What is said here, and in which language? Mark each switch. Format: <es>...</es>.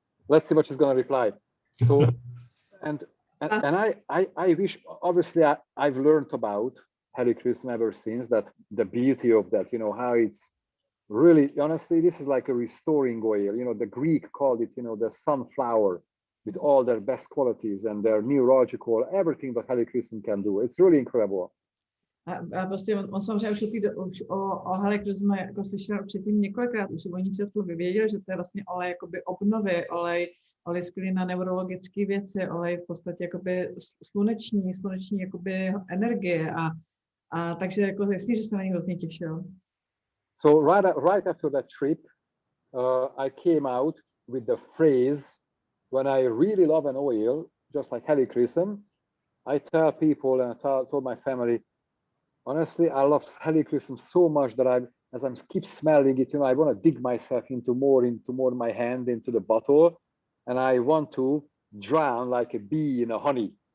<en>Let's see what she's going to reply. So, and I wish, obviously, I've learned about Helichrysum ever since, that the beauty of that, you know, how it's really, honestly, this is like a restoring oil. You know, the Greek called it, you know, the sunflower with all their best qualities and their neurological, everything that Helichrysum can do. It's really incredible.</en> <cs>A vlastně on samozřejmě už o Helichrysmu jako slyšel předtím několikrát, už o ní četl, věděl, že to je vlastně olej jakoby obnovy, olej skvělý na neurologické věci, olej v podstatě jakoby sluneční jakoby energie a takže jako jasně, že se na něj hrozně těšil.</cs> <en>So right after that trip, I came out with the phrase, when I really love an oil, just like Helichrysum, I tell people and I told my family, honestly, I love Helichrysum so much that as I keep smelling it, you know, I want to dig myself into more my hand, into the bottle, and I want to drown like a bee in a honey.</en>